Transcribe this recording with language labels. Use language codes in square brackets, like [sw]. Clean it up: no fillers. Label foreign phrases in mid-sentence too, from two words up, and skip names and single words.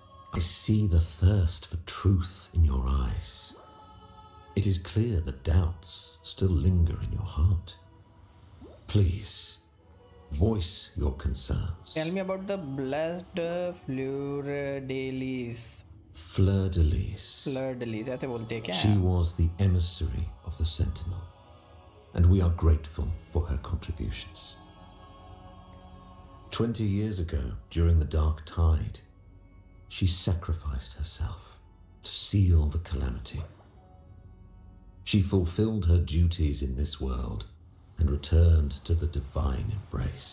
[en] I see the thirst for truth in your eyes. It is clear that doubts still linger in your heart. Please, voice your concerns. Tell me about the blessed Fleur-de-Lis. Fleur-de-Lis. [hi] Fleur-de-lis ऐसे बोलते हैं क्या? [en] She was the emissary of the Sentinel, and we are grateful for her contributions. 20 years ago, during the Dark Tide, she sacrificed herself to seal the calamity. She fulfilled her duties in this world and returned to the divine embrace.